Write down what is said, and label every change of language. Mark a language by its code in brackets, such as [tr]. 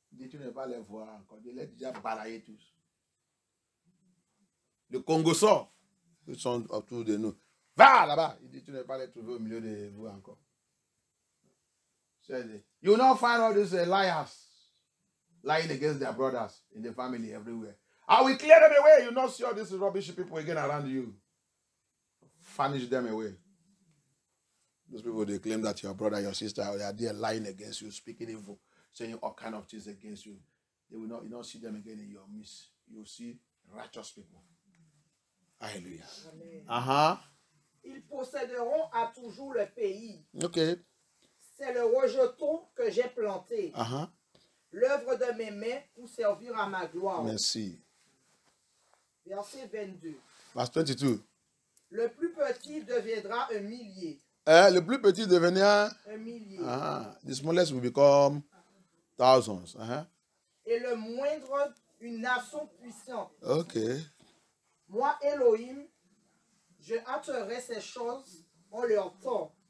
[fr] Tu ne vas pas les voir encore. Je les ai déjà balayés tous. Le Congo sort. Ils sont autour de nous. Va là-bas. Il dit, tu ne vas pas les trouver au milieu de vous encore. [en] You will not find all these liars lying against their brothers in the family everywhere. I will clear them away. You will not see all these rubbish people again around you. Furnish them away. Those people, they claim that your brother, your sister, they are there lying against you, speaking evil, saying all kind of things against you. They will not, you not see them again in your midst. You will see righteous people. [fr] Alléluia. Ils posséderont à toujours le pays. [en] Okay. [fr] C'est le rejeton que j'ai planté. L'œuvre de mes mains pour servir à ma gloire. Merci. Verset 22. [en] Verse 22. [fr] Le plus petit deviendra un millier. Le plus petit deviendra un millier. [en] The smallest will become thousands. [fr] Et le moindre, une nation puissante. [en] Okay. [fr] Moi, Elohim, je hâterai ces choses en leur temps.